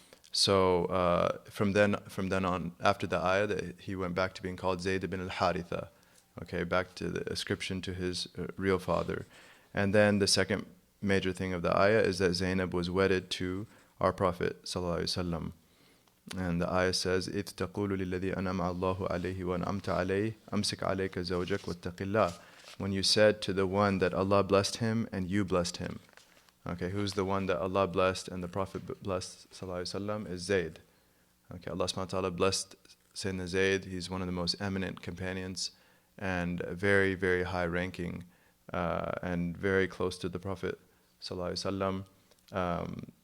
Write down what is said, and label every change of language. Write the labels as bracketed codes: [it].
[en] So from then on, after the ayah, he went back to being called Zaid ibn al-Haritha. Okay, back to the ascription to his real father. And then the second major thing of the ayah is that Zainab was wedded to our Prophet sallallahu alaihi wasallam. And the ayah says, [ar] إِذْ تَقُولُ لِلَّذِي أَنَمَ اللَّهُ عَلَيْهِ وَأَنْعَمْتَ عَلَيْهِ أَمْسِكْ عَلَيْكَ زَوْجَكَ وَاتَّقِ اللَّهِ. [en] When you said to the one that Allah blessed him and you blessed him. Okay, who's the one that Allah blessed and the Prophet blessed sallallahu alaihi wasallam is Zaid. Okay, Allah subhanahu wa ta'ala blessed Sayyidina Zaid. He's one of the most eminent companions and very, very high ranking and very close to the Prophet sallallahu alaihi wasallam.